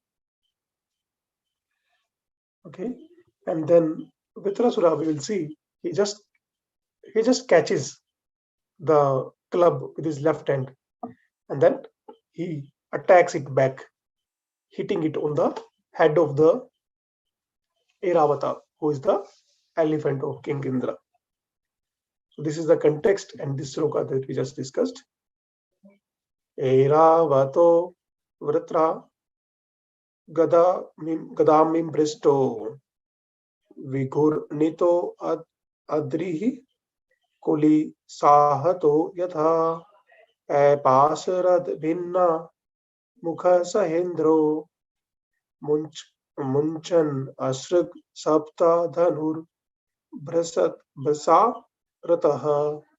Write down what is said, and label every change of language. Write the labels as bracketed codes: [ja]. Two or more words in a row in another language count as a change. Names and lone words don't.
[en] Okay, and then Vritrasura, we will see, he just catches the club with his left hand, and then he attacks it back, hitting it on the head of the Airavata, who is the elephant of King Indra. So this is the context and this sloka that we just discussed. [sa] Airavato Vritra Gadamim Bristo Vigurnito Adrihi Kuli Sahato Yatha Pasarad Bhinna Mukha Sahendro Munchan Asrag Sapta Dhanur Brasa Rataha.